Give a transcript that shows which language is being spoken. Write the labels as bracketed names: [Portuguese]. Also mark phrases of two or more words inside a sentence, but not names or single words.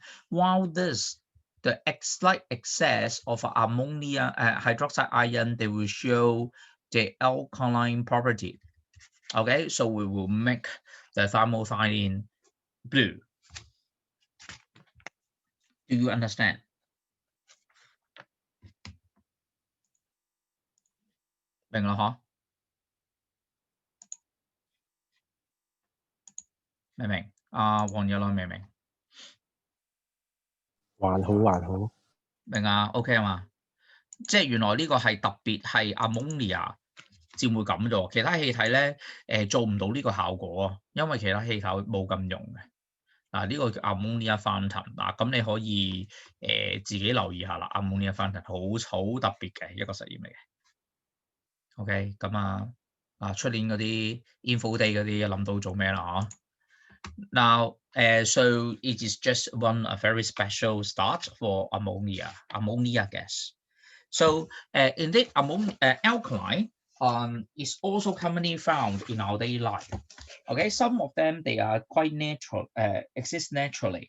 [English] While this, the slight excess of ammonia hydroxide ion, they will show the alkaline property. Okay, so we will make the thymethylene blue. Do you understand? [Cantonese] 明啦嗬？明唔明？黃友樂明唔明？還好。明啊 ，OK 啊嘛？即係原來呢個係特別係 ammonia 先會咁啫，其他氣體咧做唔到呢個效果啊，因為其他氣體冇咁用嘅。呢個叫 [English] ammonia fountain [Cantonese] 嗱，咁你可以自己留意下啦。 [English] ammonia fountain [Cantonese] 好特別嘅一個實驗嚟嘅。OK， 咁出年嗰啲 [English] info day [Cantonese] 嗰啲諗到做咩啦？ [English] Now, so it is just a very special start for ammonia gas. So indeed, alkaline is also commonly found in our daily life. Okay, some of them they are quite natural, exist naturally.